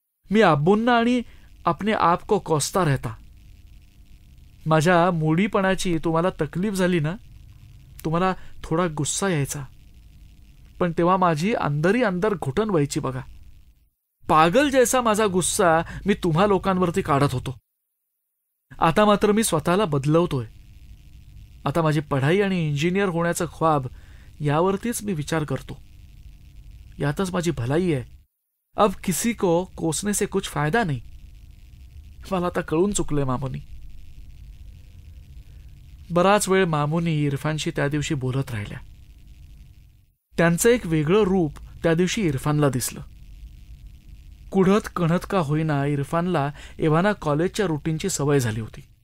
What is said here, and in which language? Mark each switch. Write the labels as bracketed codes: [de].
[mr] मी अब्बूंना आणि [hi] अपने आप को कोसता रहता. [mr] माझ्या मूडीपणाची तुम्हाला तकलीफ झाली ना, तुम्हाला थोडा गुस्सा यायचा, पण तेव्हा माझी अंदरी अंदर घुटन व्हायची बघा. [hi] पागल जैसा [mr] माझा गुस्सा मी तुम्हा लोकांवरती काढत होतो. आता मात्र मी स्वतःला बदलवतोय. आता माझी पढाई आणि इंजिनियर होण्याचं ख्वाब यावरतीच मी विचार करतो. यातच माझी भलाई आहे. [hi] अब किसी को कोसने से कुछ फायदा नहीं. [mr] मला आता कळून चुकलंय मामूनी. बराच वेळ मामूनी इरफानशी त्या दिवशी बोलत राहिल्या. त्यांचं एक वेगळं रूप त्या दिवशी इरफानला दिसलं. कुढत कणत का होईना इरफानला एव्हाना कॉलेजच्या रुटीनची सवय झाली होती.